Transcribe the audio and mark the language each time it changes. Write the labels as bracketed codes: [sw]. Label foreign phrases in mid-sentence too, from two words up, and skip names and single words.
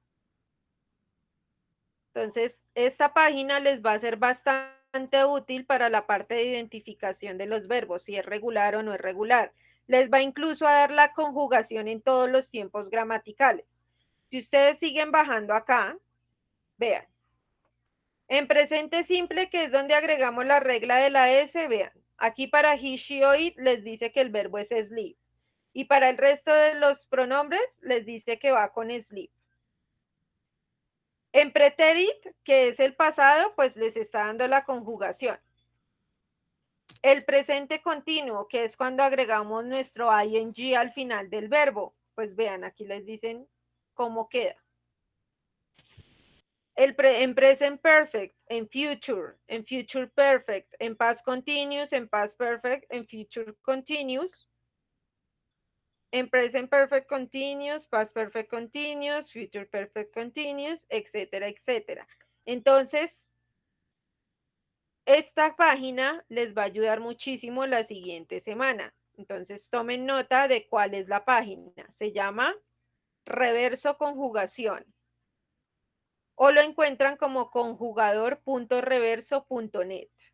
[es] Entonces, esta página les va a ser bastante útil para la parte de identificación de los verbos, si es regular o no es regular. Les va incluso a dar la conjugación en todos los tiempos gramaticales. Si ustedes siguen bajando acá, vean. En presente simple, que es donde agregamos la regla de la S, vean. Aquí para [en] he, she [es] o it les dice que el verbo es sleep. Y para el resto de los pronombres les dice que va con sleep. En pretérito, que es el pasado, pues les está dando la conjugación. El presente continuo, que es cuando agregamos nuestro ing al final del verbo. Pues vean, aquí les dicen cómo queda. En [en] present perfect, [es] en [en] future perfect, [es] en [en] past continuous, [es] en [en] past perfect, [es] en [en] future continuous, [es] en [en] present perfect continuous, past perfect continuous, future perfect continuous, [es] etcétera, etcétera. Entonces, esta página les va a ayudar muchísimo la siguiente semana. Entonces, tomen nota de cuál es la página. Se llama Reverso Conjugación. O lo encuentran como conjugador.reverso.net.